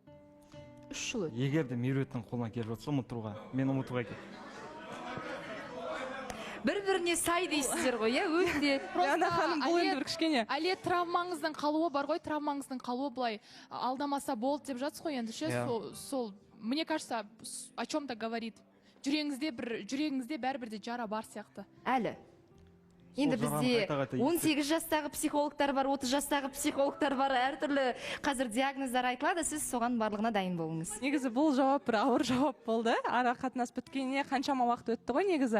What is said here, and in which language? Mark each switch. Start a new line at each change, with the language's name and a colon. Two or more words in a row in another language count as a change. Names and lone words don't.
Kazakh: 3 жыл өтті. Егер де Меруерттің қолынан келіп жатса, ұмыттыруға, мен ұмытуға келіп. Бір-біріне сай дейсіздер ғой, өте. Диана ханым, бұл енді бір кішкене. Әле травмаңыздың қалуы бар ғой, травмаңыздың қалуы былай алдамаса болды деп жатсыз ғой енді, сол,
Russian: мне кажется, о чем-то говорит.
Kazakh: Жүрегіңізде бәрібірде жара бар сияқты. Әлі. Енді бізде 18 жастағы психологтар бар, 30 жастағы психологтар бар, әртүрлі қазір диагноздар айтылады, сіз соған барлығына дайын болыңыз. Негізі бұл жауап бір ауыр жауап болды. Ара қатынас біткеніне қаншама уақыт өтті ғой негізі.